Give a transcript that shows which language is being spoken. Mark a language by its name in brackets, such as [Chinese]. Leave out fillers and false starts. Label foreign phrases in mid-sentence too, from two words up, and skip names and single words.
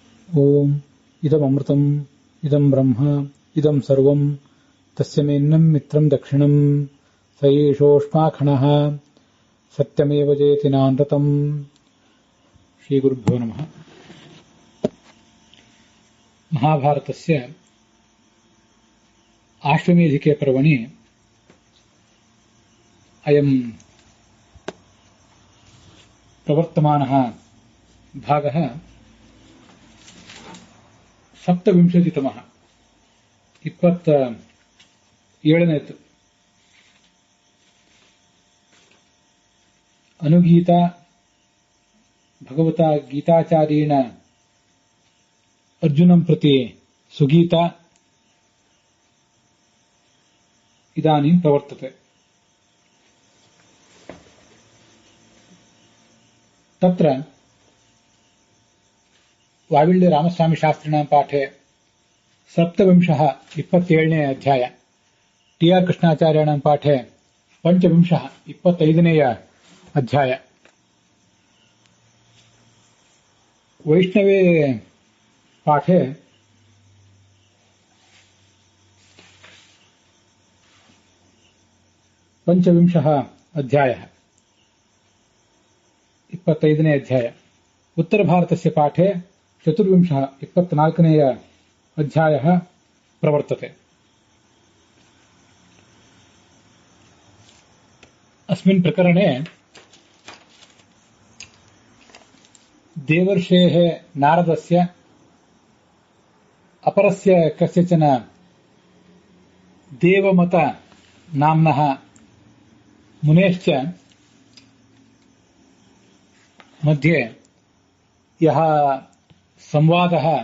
[Sanskrit] ಓಂ ಇದಮೃತಂ ಇದಂ ಬ್ರಹ್ಮ ಇದಂ ಸರ್ವಂ ತಸ್ಯ ಮೇನ್ನಂ ಮಿತ್ರಂ ದಕ್ಷಿಣಂ ಸ ಏಷೋಷ್ಮಾಖಣಃ ಸತ್ಯಮೇವ ಜಯತಿ ನಾನೃತಂ. ಶ್ರೀ ಗುರುಭ್ಯೋ ನಮಃ. ಮಹಾಭಾರತಸ್ಯ ಆಶ್ವಮೇಧಿಕೆ ಪರ್ವಣಿ ಅಯಂ ಪ್ರವರ್ತಮಾನಃ ಭಾಗಃ ಸಪ್ತವಿಂಶತಿತಮಃ 27ನೇದು. ಅನುಗೀತಾ ಭಗವತಾ ಗೀತಾಚಾರ್ಯೇಣ ಅರ್ಜುನಂ ಪ್ರತಿ ಸುಗೀತಾ ಇದಾನೀಂ ಪ್ರವರ್ತತೆ. ತತ್ರ ವಾವಿಳ್ಯ ರಾಮಸ್ವಾಮಿ ಶಾಸ್ತ್ರಿಣಾಂ ಪಾಠೆ ಸಪ್ತವಿಂಶಃ 27ನೇ ಅಧ್ಯಾಯ, ಟಿ ಆರ್ ಕೃಷ್ಣಾಚಾರ್ಯಾಣಾಂ ಪಾಠೆ ಪಂಚವಿಂಶಃ 25ನೇಯ ಅಧ್ಯಾಯ, ವೈಷ್ಣವೇ ಪಾಠೆ ಪಂಚವಿಂಶಃ ಅಧ್ಯಾಯ 25ನೇ ಅಧ್ಯಾಯ, ಉತ್ತರ ಭಾರತಸ್ಯ ಪಾಠೆ ಚತುರ್ವಿಂಶಃ 24ನೇಯ ಅಧ್ಯಾಯಃ ಪ್ರವರ್ತತೆ. अस्मिन् प्रकरणे देवर्षेः नारदस्य अपरस्य कस्यचन देवमत नाम्नः मुनेश्च मध्ये यः संवादः